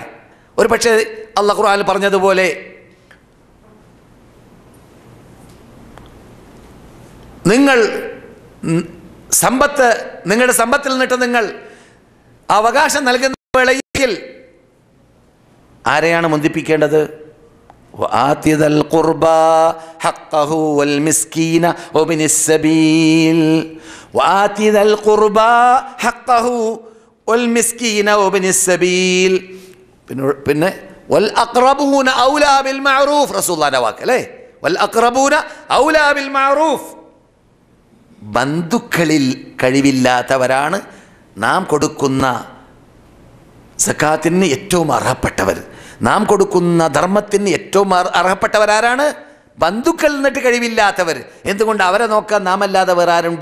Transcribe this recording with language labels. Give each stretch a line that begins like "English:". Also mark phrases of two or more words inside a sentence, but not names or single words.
Malayalam: ഒരു പക്ഷേ അല്ലാഹു ഖുർആനിൽ പറഞ്ഞതുപോലെ നിങ്ങളുടെ സമ്പത്തിൽ നിന്നിട്ട് നിങ്ങൾ അവകാശം നൽകുന്ന വേളയിൽ ആരെയാണ് മുന്തിപ്പിക്കേണ്ടത്?
Arabic: وآتِ ذا القربى حقه والمسكين وابن السبيل وآتِ ذا القربى حقه والمسكين وابن السبيل പിന്നെ والأقربون أولى بالمعروف
Malayalam: റസൂലുള്ളാഹിന്റെ വാക്ക് അല്ലേ,
Arabic: والأقربون أولى بالمعروف.
Malayalam: ബന്ധുക്കളിൽ കഴിവില്ലാത്തവരാണ് നാം കൊടുക്കുന്ന സക്കാത്തിന് ഏറ്റവും അർഹപ്പെട്ടവർ. നാം കൊടുക്കുന്ന ധർമ്മത്തിന് ഏറ്റവും അർഹപ്പെട്ടവരാരാണ്? ബന്ധുക്കൾ നിന്നിട്ട് കഴിവില്ലാത്തവർ. എന്തുകൊണ്ട്? അവരെ നോക്കാൻ നാം അല്ലാതെ വേറെ ആരുണ്ട്?